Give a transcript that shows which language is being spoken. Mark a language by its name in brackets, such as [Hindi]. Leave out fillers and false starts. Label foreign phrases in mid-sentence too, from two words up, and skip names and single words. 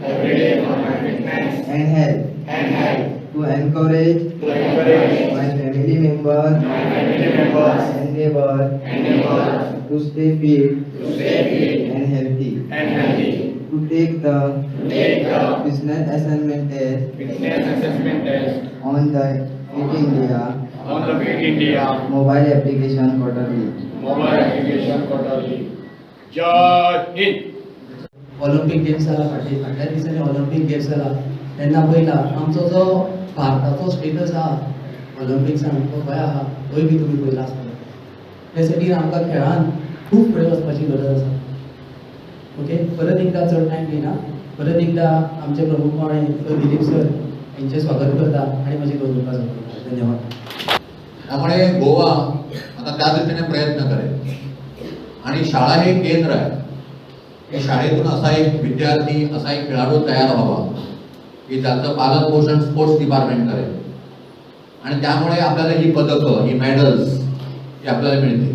[English] and health, to encourage my family members and neighbors to stay fit and healthy, to take the business assessment test on the Fit India mobile application quarterly. [Hindi] जय हिंद. [Konkani] ऑलिम्पिक गेम्स जाला फाटल्या दिसांनी ऑलिम्पिक गेम्स जाला तेन्ना पयला आमचो जो भारताचो स्टेटस आहा ऑलिम्पिक्सान तो खंय आहा थंय बी तुमी पयला आसतलो. त्या साठी आमकां खेळान खूब फुडें वचपाची गरज आसा. ओके, परत एकदा चड टायम घेयना, परत एकदा आमचे प्रमुख पाहुणे दिलीप सर यांचे स्वागत करता आणि माझे दोन रुपये करता. धन्यवाद. [Marathi] त्यामुळे गोवा आता त्या दृष्टीने प्रयत्न करेल आणि शाळा हे केंद्र आहे की शाळेतून असा एक विद्यार्थी असा एक खेळाडू तयार व्हावा की ज्याचं पालन पोषण [English] sports department [Marathi] करेल आणि त्यामुळे आपल्याला ही पदकं ही मेडल्स ही आपल्याला मिळतील.